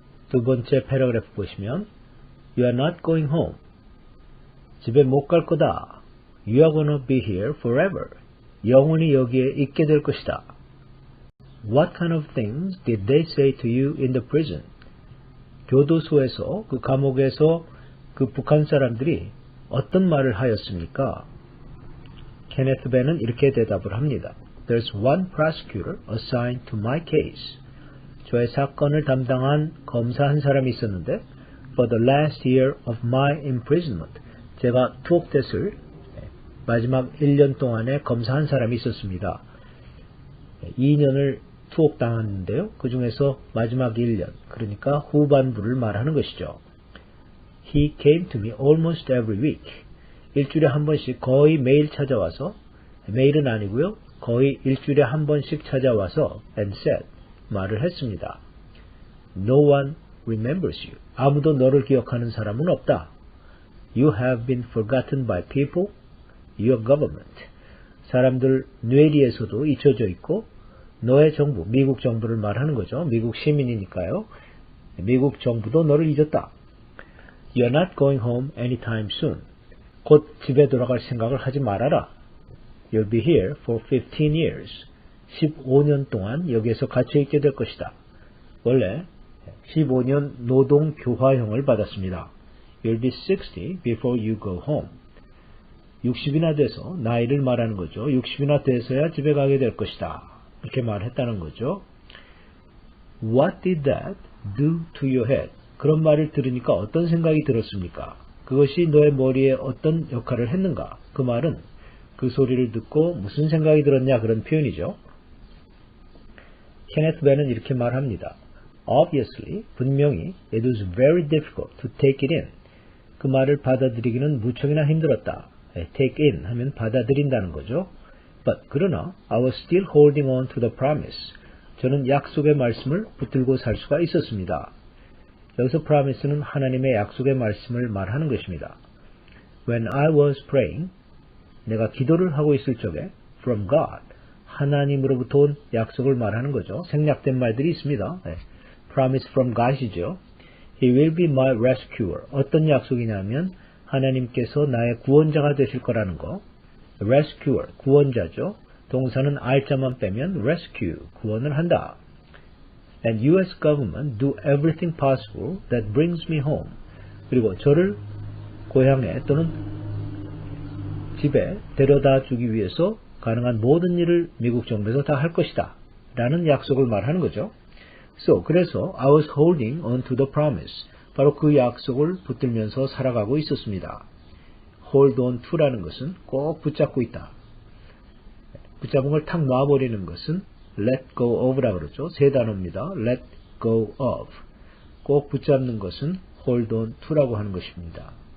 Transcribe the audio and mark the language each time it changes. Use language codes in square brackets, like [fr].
[ko] 두 번째 패러그래프 보시면 [en] You are not going home. [ko] 집에 못 갈 거다. [en] You are gonna be here forever. [ko] 영원히 여기에 있게 될 것이다. [en] What kind of things did they say to you in the prison? [ko] 교도소에서 그 감옥에서 그 북한 사람들이 어떤 말을 하였습니까? 케네스 벤은 이렇게 대답을 합니다. [en] There's one prosecutor assigned to my case. [ko] 저의 사건을 담당한 검사 한 사람이 있었는데 [en] For the last year of my imprisonment. [ko] 제가 투옥됐을 마지막 1년 동안에 검사 한 사람이 있었습니다. 2년을 투옥당했는데요. 그 중에서 마지막 1년, 그러니까 후반부를 말하는 것이죠. [en] He came to me almost every week. [ko] 일주일에 한 번씩 거의 매일 찾아와서, 매일은 아니고요. 거의 일주일에 한 번씩 찾아와서 [en] and said, [ko] 말을 했습니다. [en] No one remembers you. [ko] 아무도 너를 기억하는 사람은 없다. [en] You have been forgotten by people, your government. [ko] 사람들 뇌리에서도 잊혀져 있고 너의 정부, 미국 정부를 말하는 거죠. 미국 시민이니까요. 미국 정부도 너를 잊었다. [en] You're not going home anytime soon. [ko] 곧 집에 돌아갈 생각을 하지 말아라. [en] You'll be here for 15 years. [ko] 15년 동안 여기에서 갇혀있게 될 것이다. 원래 15년 노동 교화형을 받았습니다. [en] You'll be 60 before you go home. [ko] 60이나 돼서 나이를 말하는 거죠. 60이나 돼서야 집에 가게 될 것이다. 이렇게 말했다는 거죠. [en] What did that do to your head? [ko] 그런 말을 들으니까 어떤 생각이 들었습니까? 그것이 너의 머리에 어떤 역할을 했는가? 그 말은 그 소리를 듣고 무슨 생각이 들었냐 그런 표현이죠. 케네스 벤은 이렇게 말합니다. [en] Obviously, [ko] 분명히 [en] it was very difficult to take it in. [ko] 그 말을 받아들이기는 무척이나 힘들었다. Take in 하면 받아들인다는 거죠. [en] But [ko] 그러나 [en] I was still holding on to the promise. [ko] 저는 약속의 말씀을 붙들고 살 수가 있었습니다. 여기서 promise는 하나님의 약속의 말씀을 말하는 것입니다. [en] When I was praying, [ko] 내가 기도를 하고 있을 적에 [en] from God, [ko] 하나님으로부터 온 약속을 말하는 거죠. 생략된 말들이 있습니다. [en] Promise from God이죠. He will be my rescuer. [ko] 어떤 약속이냐면 하나님께서 나의 구원자가 되실 거라는 거. Rescuer, 구원자죠. 동사는 R자만 빼면 rescue, 구원을 한다. [en] And U.S. government do everything possible that brings me home. [ko] 그리고 저를 고향에 또는 집에 데려다 주기 위해서 가능한 모든 일을 미국 정부에서 다 할 것이다. 라는 약속을 말하는 거죠. [en] So, [ko] 그래서 [en] I was holding on to the promise. [ko] 바로 그 약속을 붙들면서 살아가고 있었습니다. [en] hold on to [ko] 라는 것은 꼭 붙잡고 있다. 붙잡은 걸 탁 놔버리는 것은 [en] let go of [ko] 라고 그러죠. 세 단어입니다. let go of. 꼭 붙잡는 것은 hold on to라고 하는 것입니다.